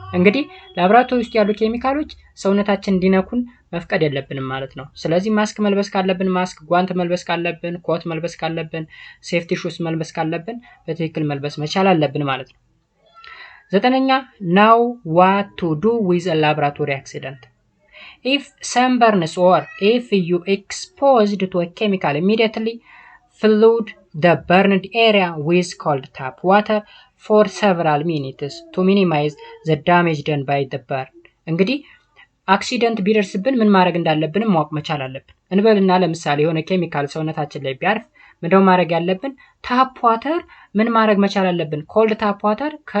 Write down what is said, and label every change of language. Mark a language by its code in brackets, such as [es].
[am] እንግዲህ ላብራቶሪ ውስጥ ያሉ ኬሚካሎች ሰውነታችን እንዲነኩን መፍቀድ የለብንም ማለት ነው። ስለዚህ ማስክ መልበስ ካለብን ማስክ፣ ጓንት መልበስ ካለብን ኮት መልበስ ካለብን፣ ሴፍቲ ሹስ መልበስ ካለብን በትክክል መልበስ መቻል አለብን ማለት ነው። ዘጠነኛ [en] now what to do with a laboratory accident. if sunburns or if you exposed to a chemical, immediately flood the burned area with cold tap water for several minutes to minimize the damage done by the burn. [am] እንግዲህ አክሲደንት ቢደርስብን ምን ማድረግ እንዳለብን ማወቅ መቻል አለብን። እንበልና ለምሳሌ የሆነ ኬሚካል ሰውነታችን ላይ ቢያርፍ ምንድነው ማድረግ ያለብን? ታፕ ዋተር ምን ማድረግ መቻል አለብን? ኮልድ ታፕ ዋተር